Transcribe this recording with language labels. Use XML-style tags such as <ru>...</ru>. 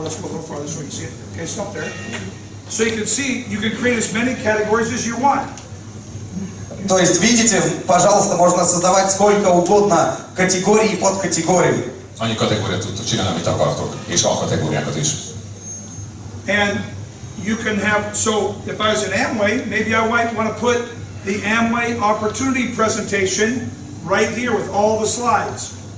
<en>Let's go a little farther so we can see it. Okay, stop there. So you can see, you can create as many categories as you want.</en> <ru>То есть, видите, пожалуйста, можно создавать сколько угодно категорий и подкатегорий.</ru> <hu>Annyi kategóriát tudtok csinálni, amit akartok, és alkategóriákat is.</hu> <en>And you can have, so if I was in Amway, maybe I might want to put the Amway opportunity presentation right here with all the slides.</en>